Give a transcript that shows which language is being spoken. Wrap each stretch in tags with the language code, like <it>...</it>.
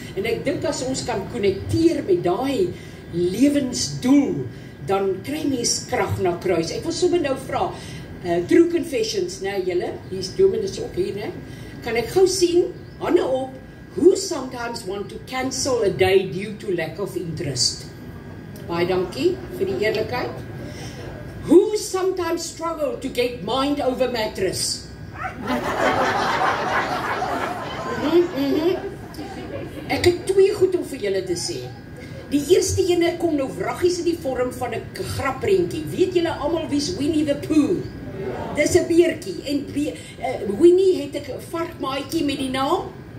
<af>En ek dink as ons kan konnekteer met daai lewensdoel, dan kry mens krag na kruis. Ek wil sommer nou vra,</af> <en>true confessions,</en> <af>julle, hier's Dominus ook hier, kan ek gou sien, hande op,</af> <en>who sometimes want to cancel a day due to lack of interest?</en> <af>Baie dankie vir die eerlikheid.</af> <en>Who sometimes struggle to get mind over mattress?</en> <af>Ek het 2 goed om vir julle te sê. Die eerste ene kom nou wraggies in die vorm van 'n grapprentjie. Weet julle almal wie's Winnie the Pooh? Dis 'n beertjie en Winnie het 'n varkmaatjie met die naam</af>